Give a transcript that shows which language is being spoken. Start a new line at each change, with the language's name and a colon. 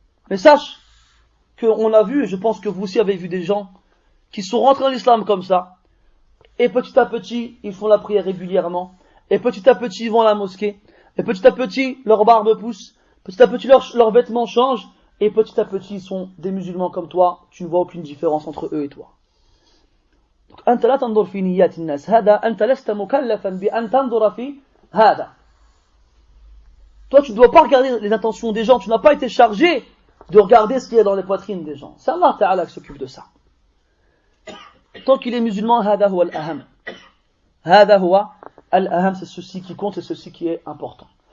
French: Mais sache qu'on a vu, et je pense que vous aussi avez vu des gens qui sont rentrés dans l'islam comme ça. Et petit à petit, ils font la prière régulièrement. Et petit à petit, ils vont à la mosquée. Et petit à petit, leur barbe pousse. Petit à petit, leurs vêtements changent. Et petit à petit, ils sont des musulmans comme toi. Tu ne vois aucune différence entre eux et toi.
Arabic: أنت لا تنظر في نيات الناس هذا أنت لست مكلفا بأن تنظر في هذا.
French: Toi tu ne dois pas regarder les intentions des gens, tu n'as pas été chargé de regarder ce qu'il y a dans les poitrines des gens. C'est Allah Ta'ala qui s'occupe de ça. Tant qu'il est musulman,
Arabic: هذا هو الأهم. هذا هو الأهم,
French: c'est ceci qui compte, c'est ceci qui est important.